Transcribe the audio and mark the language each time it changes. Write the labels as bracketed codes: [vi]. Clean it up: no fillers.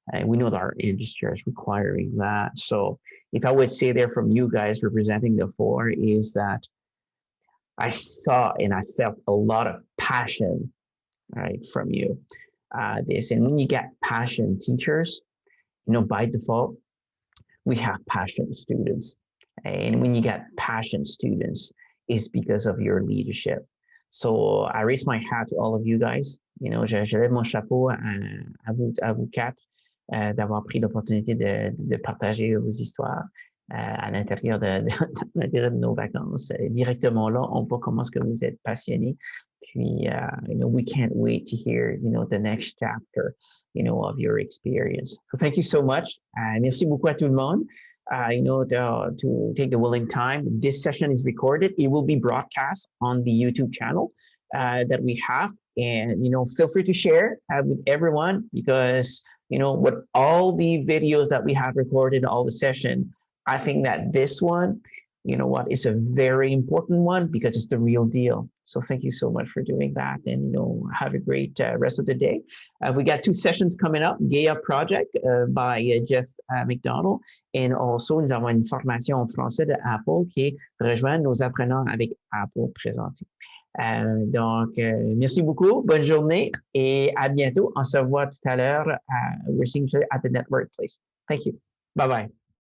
[en] We know that our industry is requiring that. So if I would say there from you guys representing the four is that I saw and I felt a lot of passion, right, from you. This, and when you get passion teachers, by default, we have passion students. And when you get passion students, it's because of your leadership. So I raise my hat to all of you guys. [fr] Je lève mon chapeau à vous quatre d'avoir pris l'opportunité de partager vos histoires à l'intérieur de nos vacances. Directement là, on voit comment est-ce que vous êtes passionnés. [en] Puis, we can't wait to hear, the next chapter, of your experience. So thank you so much. [fr] Merci beaucoup à tout le monde. [en] To take the willing time. This session is recorded. It will be broadcast on the YouTube channel that we have. And, feel free to share with everyone, because, with all the videos that we have recorded, all the session, I think that this one, is a very important one because it's the real deal. So thank you so much for doing that, and have a great rest of the day. We got 2 sessions coming up. [fr] Gaia Project by Jeff McDonald, [en] and also [fr] nous avons une formation en français de Apple qui rejoint nos apprenants avec Apple présenté. Donc, merci beaucoup, bonne journée et à bientôt. On se voit tout à l'heure. [en] We're seeing you at the network place. Thank you. Bye bye.